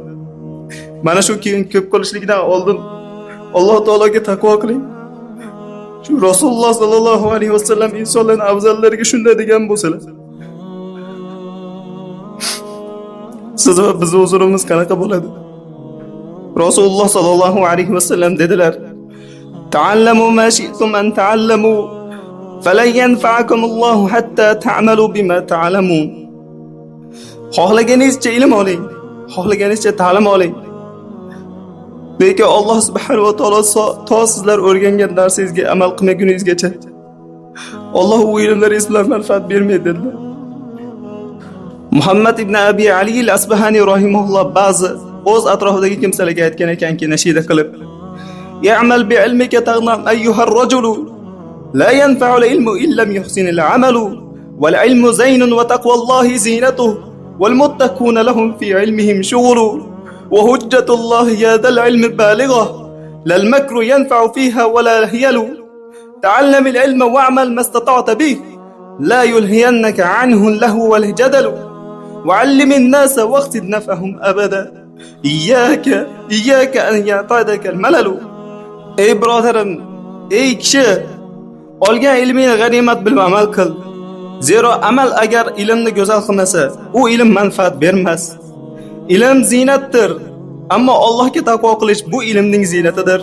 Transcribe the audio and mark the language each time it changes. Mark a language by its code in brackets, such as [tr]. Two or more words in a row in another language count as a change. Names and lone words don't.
[uz] Mana shu keyin ko'p qilishlikdan oldin Alloh taologa taqvo qiling. Shu Rasululloh [ar] صلى الله عليه وسلم [uz] insonlarning afzallariga shunday degan bo'lsalar, siz va biz huzurimiz qanaqa bo'ladi? Rasululloh [ar] صلى الله عليه وسلم [uz] dedilar: [ar] "تعلموا ما شئتم أن تعلموا فلن ينفعكم الله حتى تعملوا بما تعلمون." [uz] Xohlaganingizcha ilm oling, xohlaganingizcha ta'lim oling. Lekin Alloh [ar] سبحانه وتعالى [uz] to sizlar o'rgangan darsingizga amal qilmaguningizgacha Alloh u ilmlaringiz bilan manfaat bermaydi dedilar. Muhammad ibn Abi Ali al-Asbahani rahimahulloh ba'zi o'z atrofidagi kimsalarga aytgan ekanki, nashida qilib: [ar] "اعمل بعلمك تغنم أيها الرجل لا ينفع العلم إلا لم يحسن العمل والعلم زين وتقوى الله زينته والمتقون لهم في علمهم شغل وحجة الله يا ذا العلم بالغة لا المكر ينفع فيها ولا الحيل. تعلم العلم واعمل ما استطعت به، لا يلهينك عنه اللهو والجدل، وعلم الناس واقصد نفعهم أبدا، إياك أن يعتادك الملل." [uz] Ey birodarim, ey kishi, olgan ilmini g'animat bilib amal qil. Zero amal agar ilmni go'zal qilmasa, u ilm manfaat bermas. Ilm zinatdir, ammo Allohga taqvo qilish bu ilmning zinatidir.